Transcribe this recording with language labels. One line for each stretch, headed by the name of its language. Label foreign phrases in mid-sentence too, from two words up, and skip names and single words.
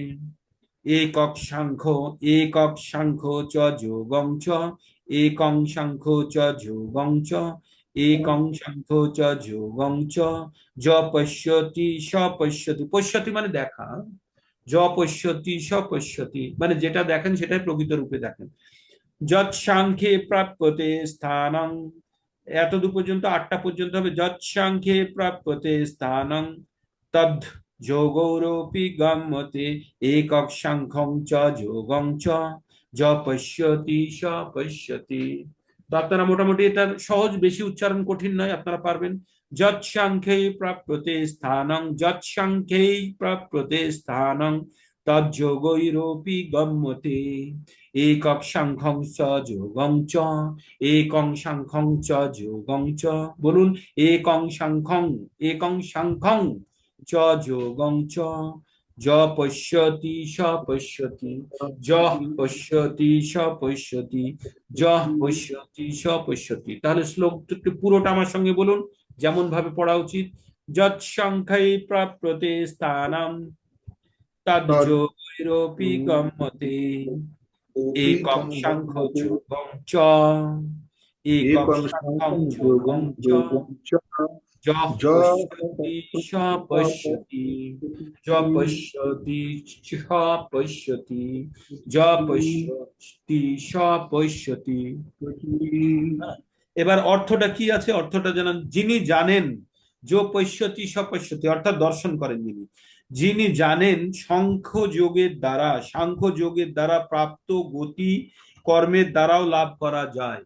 Sanskrit: একক সাংখ্য, একক সাংখ্য চ যোগং চ, একং সাংখ্য চ যোগং চ, একং সাংখ্য চ যোগং চ, য পশ্যতি স পশ্যতি।
Bangla: পশ্যতি মানে দেখা,
Sanskrit: য পশ্যতি স পশ্যতি
Bangla: মানে যেটা দেখেন সেটাই প্রকৃত রূপে দেখেন।
Sanskrit: যৎ সাংখ্যে প্রাপ্যতে স্থানং,
Bangla: এতদূর পর্যন্ত, 8টা পর্যন্ত হবে।
Sanskrit: যৎ সাংখ্যে প্রাপ্যতে স্থানং, তদ যোগৌরপি গম্যতে, একক সাংখ্যং চ যোগং চ, য পশ্যতি স পশ্যতি।
Bangla: তো আপনারা মোটামুটি এটা সহজ, বেশি উচ্চারণ কঠিন নয়, আপনারা পারবেন।
Sanskrit: যৎ সাংখ্যে প্রাপ্যতে স্থানং, যৎ সাংখ্যে প্রাপ্যতে স্থানং, তজ্যোগৈরপি গম্যতে, একক সাংখ্যং চ যোগং চ, একং সাংখ্যং চ যোগং চ। বলুন, একং সাংখ্যং, একং সাংখ্যং চ যোগং চ, য পশ্যতি স পশ্যতি, য পশ্যতি স পশ্যতি, য পশ্যতি স পশ্যতি।
Bangla: তাহলে শ্লোকটি পুরোটা আমার সঙ্গে বলুন, যেমন ভাবে পড়া উচিত।
Sanskrit: যৎ সাংখ্যে প্রাপ্যতে স্থানম, তজ্যোগৈরপি গম্যতে, একক সাংখ্য যোগং চ, একক সাংখ্যং যোগং চ, যঃ পশ্যতি স পশ্যতি, য পশ্যতি স পশ্যতি, য পশ্যতি স পশ্যতি।
Bangla: এবার অর্থটা কি আছে, অর্থটা জানান। যিনি জানেন,
Sanskrit: যো পশ্যতি স পশ্যতি
Bangla: অর্থাৎ দর্শন করেন যিনি, যিনি জানেন সাংখ্য যোগের দ্বারা, সাংখ্য যোগের দ্বারা প্রাপ্ত গতি কর্মের দ্বারাও লাভ করা যায়।